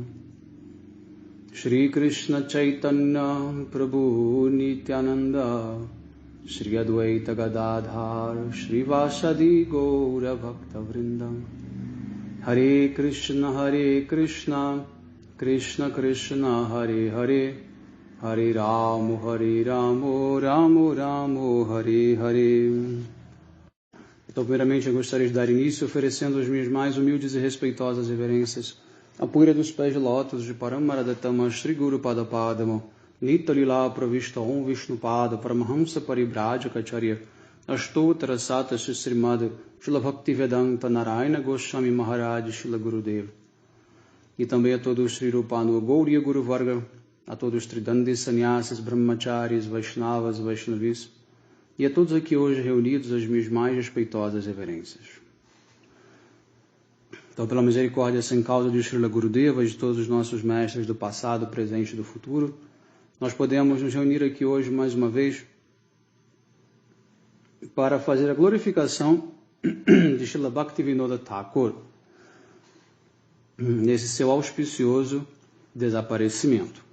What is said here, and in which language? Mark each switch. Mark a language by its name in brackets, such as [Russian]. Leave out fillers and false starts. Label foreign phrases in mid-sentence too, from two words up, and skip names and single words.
[Sanskrit] Shri Krishna Chaitanya Prabhu Nityananda Shri Advaita Gadadhar Shri Vasadi Gaura Bhakta Vrindam. Hare Krishna Krishna Krishna Hare Hare Hare Ramo Ramo Hare Hare. [Portuguese] Então, primeiramente, eu gostaria de dar início oferecendo as minhas mais humildes e respeitosas reverências à poeira dos pés de lótus de Paramaradatama Shri Guru Padapadama Nitya Lila Pravishta Om Vishnupada Paramahamsa Paribrajacacharya Ashtottara Sata Srimad Shila Bhaktivedanta Narayana Goswami Maharaj Shila Gurudev. E também a todos os Sri Rupanu Gauriya Guru Varga, a todos os Tridandis Sannyasis, Brahmacharis, Vaishnavas, Vaishnavis, e a todos aqui hoje reunidos as minhas mais respeitosas reverências. Então, pela misericórdia sem causa de Srila Gurudeva e de todos os nossos mestres do passado, presente e do futuro, nós podemos nos reunir aqui hoje mais uma vez para fazer a glorificação de Srila Bhaktivinoda Thakur nesse seu auspicioso desaparecimento.